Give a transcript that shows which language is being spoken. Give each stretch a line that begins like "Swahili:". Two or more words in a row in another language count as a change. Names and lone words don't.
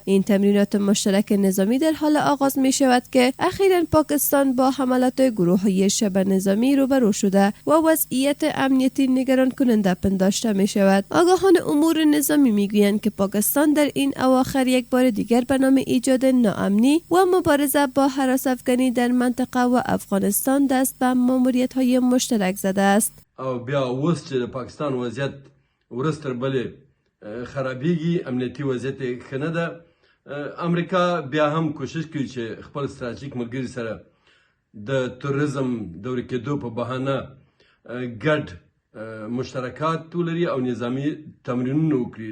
Persian: این تمرینات مشترک نظامی در حال آغاز می شود که اخیراً پاکستان با حملات گروه‌های شبه نظامی روبرو شده و وضعیت امنیتی نگران کننده پنداشته می شود. آگاهان امور نظامی می گویند که پاکستان در این اواخر یک بار دیگر به نام ایجاد ناامنی و مبارزه با هراس افغانی در منطقه و افغانستان دست به ماموریت‌های مشترک زده است.
Pashto: او بیا اوس چې د پاکستان وضعیت ورځ تر بلې خرابېږي، امنیتي وضعیت یې ښه نه ده. امریکا بیا هم کوشش کوي چې خپل ستراتیژیک ملګري سره د توریزم د ورکېدو په بهانه ګډ مشترکات ولري او نظامي تمرینونه وکړي.